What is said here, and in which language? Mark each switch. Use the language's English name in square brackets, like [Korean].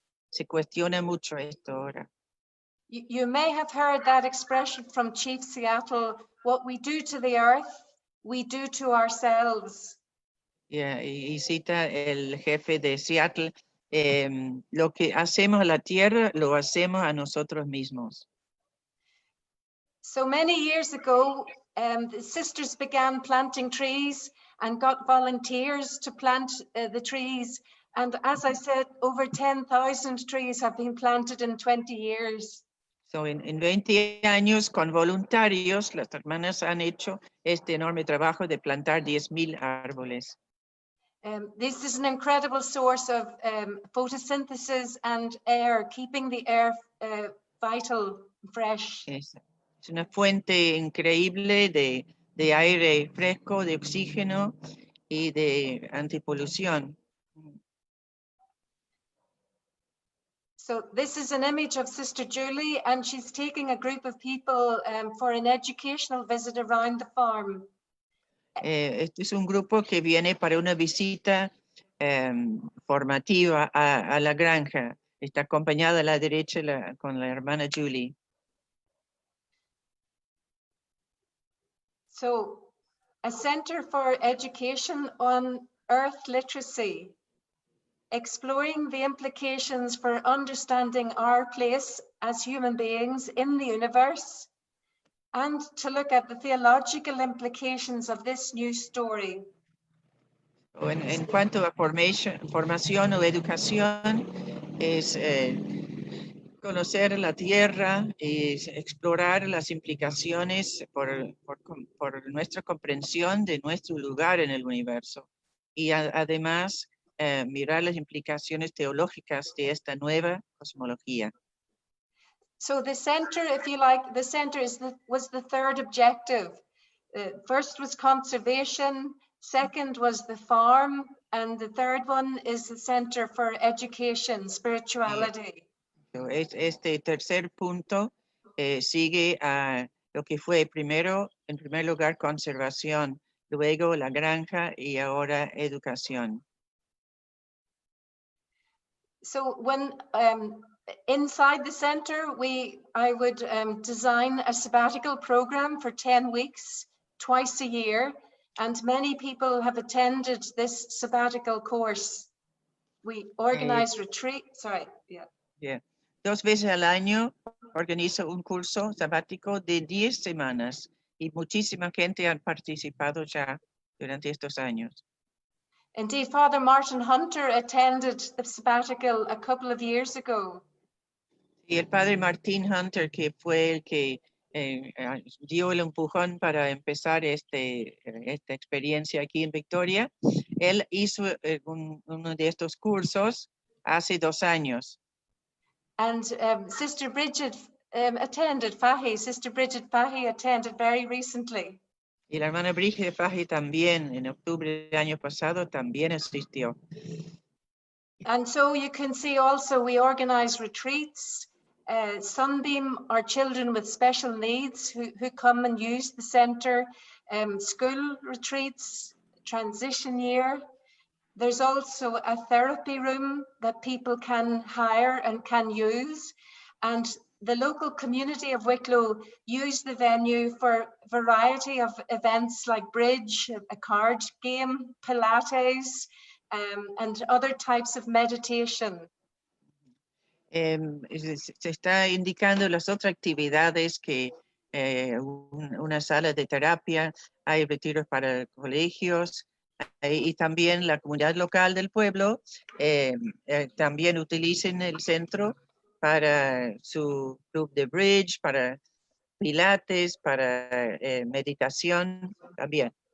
[Spanish] Se cuestiona mucho esto ahora. [English] You may have heard that expression from Chief Seattle, what we do to the earth, we do to ourselves. [Spanish] Yeah, y cita el jefe de Seattle, lo que hacemos a la tierra, lo hacemos a nosotros mismos. [English] So many years ago, the sisters began planting trees and got volunteers to plant the trees. And as I said, over 10,000 trees have been planted in 20 years. [Spanish] So en 20 años con voluntarios, las hermanas han hecho este enorme trabajo de plantar 10,000 árboles. [English] This is an incredible source of photosynthesis and air, keeping the air vital, fresh. [Spanish] Es una fuente increíble de aire fresco, de oxígeno y de antipolución. [English] So this is an image of Sister Julie, and she's taking a group of people for an educational visit around the farm. [Spanish] Este es un grupo que viene para una visita formativa a la granja. Está acompañada a la derecha con la hermana Julie. [English] So, a Centre for Education on Earth Literacy, exploring the implications for understanding our place as human beings in the universe, and to look at the theological implications of this new story. [Spanish] En cuanto a formación o educación, es conocer la tierra y explorar las implicaciones por nuestra comprensión de nuestro lugar en el universo. Y además, mirar las implicaciones teológicas de esta nueva cosmología. [English] So the centre, if you like, the centre was the third objective. First was conservation, second was the farm, and the third one is the Centre for Education, Spirituality. [Spanish] Este tercer punto sigue a lo que fue en primer lugar, conservación, luego la granja y ahora educación. [English] So when inside the centre, I would design a sabbatical program for 10 weeks, twice a year, and many people have attended this sabbatical course. We organize retreats, Yeah. [Spanish] 2 veces al año organizo un curso sabático de 10 semanas y muchísima gente ha participado ya durante estos años. [English] Indeed, Father Martin Hunter attended the sabbatical a couple of years ago. [Spanish] Y el padre Martin Hunter, que fue el que dio el empujón para empezar esta experiencia aquí en Victoria, él hizo uno de estos cursos hace 2 años. [English] And Sister Bridget attended Fahy. Sister Bridget Fahy attended very recently. [Spanish] Y la hermana Bridget Fahy también, en octubre del año pasado, también asistió. [English] And so you can see also we organize retreats. Sunbeam are children with special needs who come and use the centre. School retreats, transition year. There's also a therapy room that people can hire and can use. And the local community of Wicklow use the venue for a variety of events like bridge, a card game, Pilates, and other types of meditation. [Spanish] Se está indicando las otras actividades que una sala de terapia, hay retiros para colegios, y también la comunidad local del pueblo también utilicen el centro para su club de bridge, para pilates, para meditación también.